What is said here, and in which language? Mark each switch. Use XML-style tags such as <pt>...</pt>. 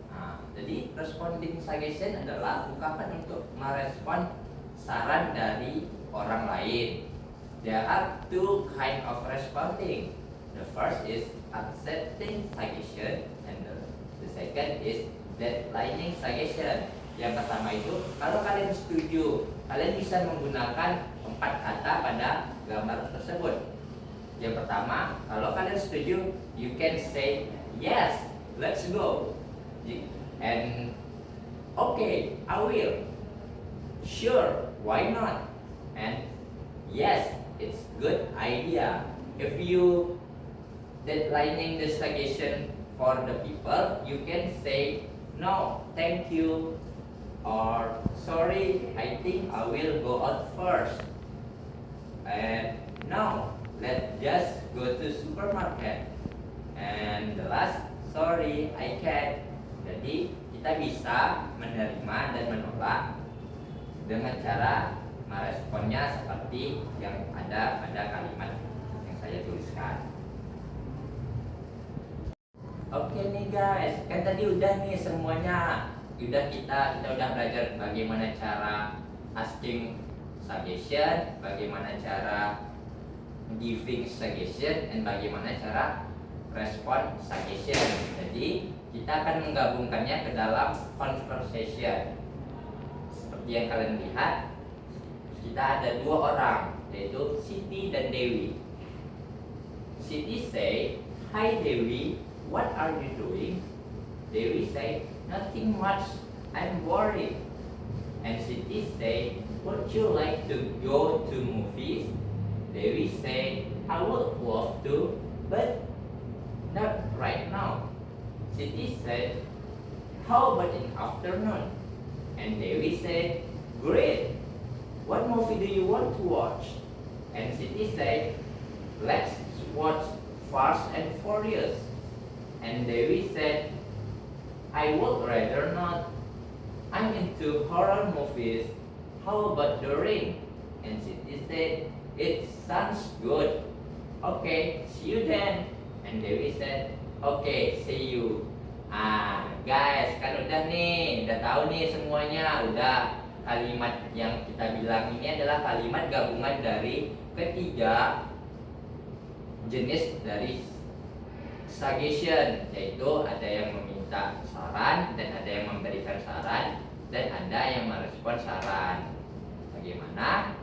<id>Nah, jadi responding suggestion adalah ungkapan untuk merespon saran dari orang lain.</id> <en>There are two kind of responding. The first is accepting suggestion, and the second is declining suggestion.</en> <id>Yang pertama itu, kalau kalian setuju, kalian bisa menggunakan 4 kata pada gambar tersebut. Yang pertama, kalau kalian setuju,</id> <en>you can say yes, let's go, and okay, I will, sure, why not, and yes, it's good idea. If you declining the suggestion for the people, you can say no, thank you, or sorry, I think I will go out first, and no, let's just go to supermarket, and the last, sorry, I can't.</en> <id>Jadi kita bisa menerima dan menolak dengan cara meresponnya seperti yang ada pada kalimat yang saya tuliskan. Oke nih guys, kan tadi udah nih semuanya. Kita udah belajar bagaimana cara asking suggestion, bagaimana cara giving suggestion, dan bagaimana cara respond suggestion. Jadi kita akan menggabungkannya ke dalam conversation. Seperti yang kalian lihat, kita ada 2 orang, yaitu Siti dan Dewi.</id> <en>Siti say, "Hi Dewi, what are you doing?" Dewi say, "Nothing much, I'm worried." And Siti say, "Would you like to go to movies?" Dewi say, "I would love to, but not right now." Siti said, "How about in afternoon?" And Dewi said, "Great. What movie do you want to watch?" And Siti said, "Let's watch Fast and Furious." And Dewi said, "I would rather not. I'm into horror movies. How about The Ring?" And Siti said, "It sounds good. Okay, see you then." And Dewi said, "Okay, see you."</en> <id>Guys, kan udah nih, udah tahu nih semuanya. Udah, kalimat yang kita bilang ini adalah kalimat gabungan dari ketiga jenis dari suggestion, yaitu ada yang meminta saran, dan ada yang memberikan saran, dan ada yang merespon saran. Bagaimana?</id>